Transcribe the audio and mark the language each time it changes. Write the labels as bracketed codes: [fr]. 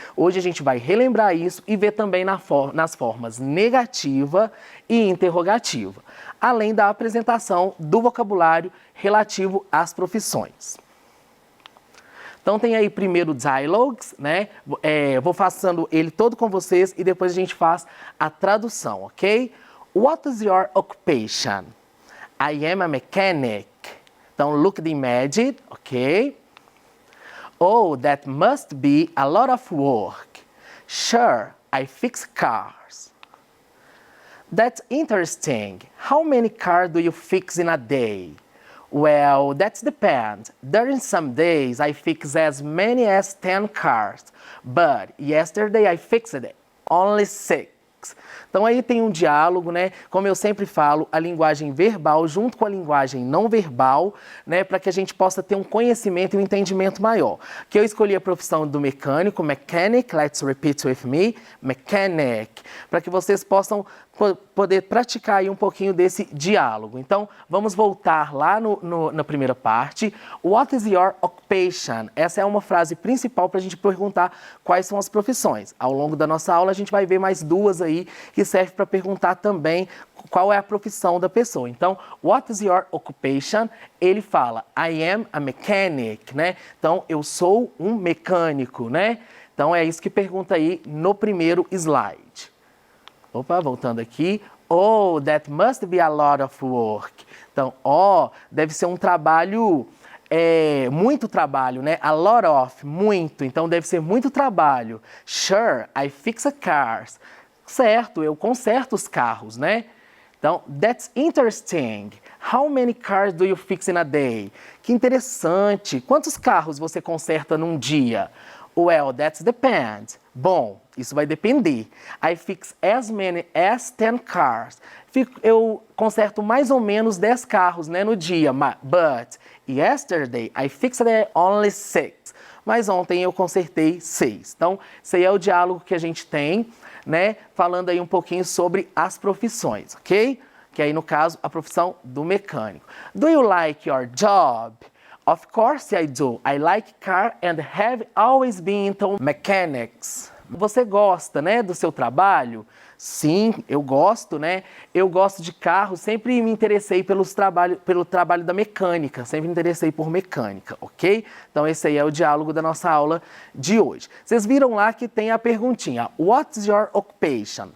[pt] Hoje a gente vai relembrar isso e ver também nas formas negativa e interrogativa, além da apresentação do vocabulário relativo às profissões. Então tem aí primeiro dialogues, né? Vou passando ele todo com vocês e depois a gente faz a tradução, ok? [en] What is your occupation? I am a mechanic. [pt] Então, [en] look at the image, ok? Oh, that must be a lot of work. Sure, I fix cars. That's interesting. How many cars do you fix in a day? Well, that depends. During some days, I fix as many as 10 cars. But yesterday, I fixed only 6. mechanics. [pt] Então aí tem um diálogo, né? Como eu sempre falo, a linguagem verbal junto com a linguagem não verbal, né? Para que a gente possa ter um conhecimento e um entendimento maior. Que eu escolhi a profissão do mecânico, mechanic, [en] let's repeat with me, [pt] mechanic, para que vocês possam poder praticar aí um pouquinho desse diálogo. Então, vamos voltar lá na primeira parte. [en] What is your occupation? [pt] Essa é uma frase principal para a gente perguntar quais são as profissões. Ao longo da nossa aula, a gente vai ver mais duas aí que servem para perguntar também qual é a profissão da pessoa. Então, [en] what is your occupation? [pt] Ele fala, [en] I am a mechanic, [pt] né? Então, eu sou um mecânico, né? Então, é isso que pergunta aí no primeiro slide. Opa, voltando aqui. [en] Oh, that must be a lot of work. [pt] Então, deve ser um trabalho, muito trabalho, né? [en] A lot of, [pt] muito. Então, deve ser muito trabalho. [en] Sure, I fix cars. [pt] Certo, eu conserto os carros, né? [en] Então, that's interesting. How many cars do you fix in a day? [pt] Que interessante. Quantos carros você conserta num dia? [en] Well, that depends. [pt] Bom, isso vai depender. [en] I fix as many as 10 cars. [pt] Eu conserto mais ou menos 10 carros, né, no dia. [en] But yesterday I fixed only 6. [pt] Mas ontem eu consertei 6. Então, esse aí é o diálogo que a gente tem, né, falando aí um pouquinho sobre as profissões, ok? Que aí, no caso, a profissão do mecânico. [en] Do you like your job? Of course I do. I like car and have always been into mechanics. [pt] Você gosta, né, do seu trabalho? Sim, eu gosto, né? Eu gosto de carro, sempre me interessei pelo trabalho da mecânica, sempre me interessei por mecânica, ok? Então esse aí é o diálogo da nossa aula de hoje. Vocês viram lá que tem a perguntinha, [en] what's your occupation?